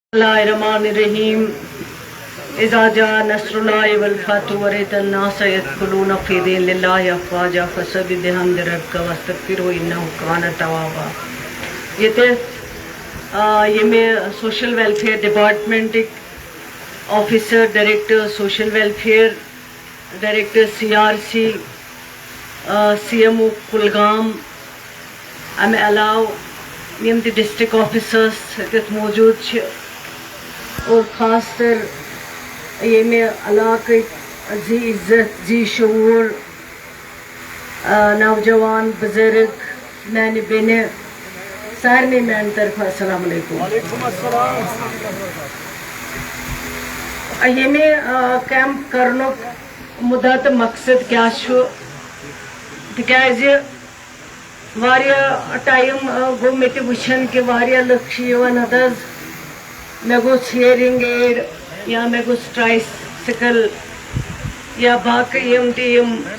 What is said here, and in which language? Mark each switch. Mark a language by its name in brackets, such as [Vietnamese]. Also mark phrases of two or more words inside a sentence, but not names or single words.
[Arabic] Bismillahirrahmanirrahim. إذا جاء نصر الله والفتح ورأيت الناس يدخلون في دين الله أفواجا فسبح بحمد ربك واستغفره إنه كان توابا. [Urdu] یہ میں [English] social welfare department officer director social welfare director CRC CMO [Kashmiri] کلگام امہ علاوہ یم تہ [English] district officers [Kashmiri] موجود چھ اور خاص طر یہ علاقہ ذی عزت ذی شعور نوجوان بزرگ میانہ بیٚنہِ سارنٕے میانہ طرف السلام علیکم. یہ کیمپ کرنُک مدعا تہٕ مقصد کیا چھُ تِکیازِ واریاہ ٹائم گوٚو مےٚ تہِ وٕچھان کہ واریاہ لُکھ چھِ یِوان اَدٕ حظ مےٚ گوٚژھ [English] hearing aid [Kashmiri] یا مےٚ گوٚژھ ٹرائسکل یا باقی یم تہِ یم